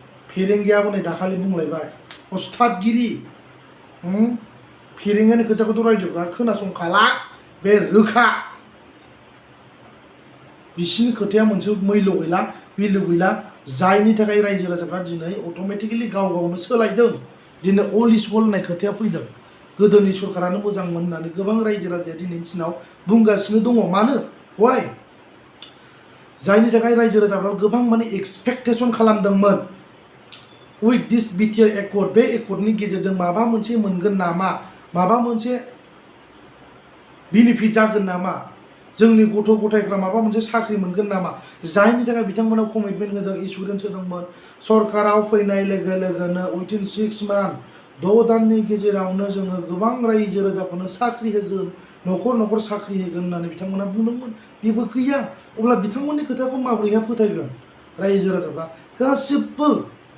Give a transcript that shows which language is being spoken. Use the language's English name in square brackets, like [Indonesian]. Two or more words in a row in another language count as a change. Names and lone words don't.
[Bodo] फेरेंगियाबो नै दाखालि बुंलायबाय, "अस्थादगिरि।" हुँ? फेरेंगियानि खोथाखौथ' रायजोफ्रा खोनासंखाला, बे रोखा। बिसिनि खोथाया मोनसे मैल' गैला, बिलु गैला, जायनि थाखाय रायजो राजाफ्रा दिनै अट'मेटिकेलि गाव गावनो सोलायदों। दिनै [English] all is well [Bodo] होननाय खोथाया फैदों। गोदोनि सरकारानो मोजांमोन होननानै गोबां रायजो राजाया दिनैनि दिनाव बुंगासिनो दङ। मानो? Why? जायनि थाखाय रायजो राजाफ्रा गोबां माने एक्सपेक्टेसन खालामदोंमोन। [English] With this B T R accord, [Bodo] बे एकर्डनि गेजेरजों माबा मोनसे मोनगोन नामा? माबा मोनसे बेनिफिट जागोन नामा? जोंनि गथ' गथायफ्रा माबा मोनसे साख्रि मोनगोन नामा? जायनि थाखाय बिथांमोना कमिटमेन्ट होदों, एसुरेन्स होदोंमोन। सरकाराव फैनाय लोगो लोगोनो [English] within six month, [Bodo] द' दाननि गेजेरावनो जोङो गोबां रायजो राजाफोरनो साख्रि होगोन, न'खर न'खर साख्रि होगोन होननानै बिथांमोना बुंदोंमोन। बेबो गैया। अब्ला बिथांमोननि खोथाखौ माबोरैहाय फोथायगोन रायजो राजाफ्रा? गासिबो